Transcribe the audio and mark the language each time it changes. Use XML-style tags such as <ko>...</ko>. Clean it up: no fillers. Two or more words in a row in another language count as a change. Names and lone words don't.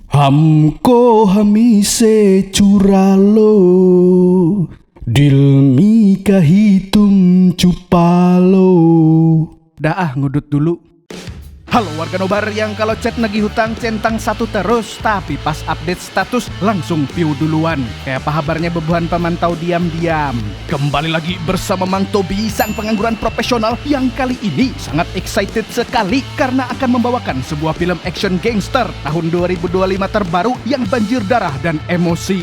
<hi>हमको हमी से चुरा लो, दिल में कहीं तुम छुपा लो.</hi> <id>Dah ngudut dulu. Halo warga nobar yang kalau chat nagih hutang centang satu terus, tapi pas</id> <en>update status</en> <id>langsung view duluan. Kayak apa kabarnya bebuhan pemantau diam-diam. Kembali lagi bersama Mang Tobi, sang pengangguran profesional yang kali ini sangat excited sekali karena akan membawakan sebuah film</id> <en>action gangster</en> <id>tahun 2025 terbaru yang banjir darah dan emosi.</id>